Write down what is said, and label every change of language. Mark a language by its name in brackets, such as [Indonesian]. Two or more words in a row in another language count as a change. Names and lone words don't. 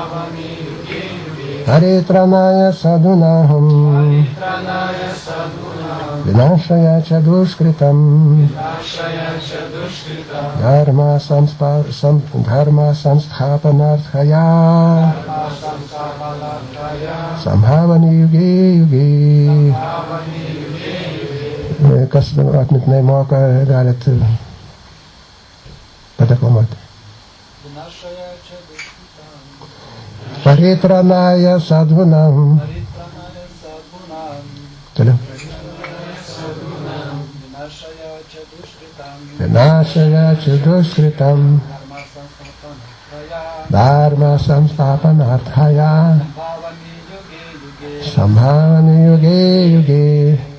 [Sanskrit] Paritranaya sadhunaham Vinashaya cha duskritam Dharma samsthapanarthaya Sambhavani yuge yuge. [Lithuanian] Kas atmintinai moka, galit padeklamuoti. [Sanskrit] Paritranaya sadhunam. [Lithuanian] Toliau. [Sanskrit] Vinashaya cha duskritam Dharma samsthapanarthaya Sambhavami yuge yuge.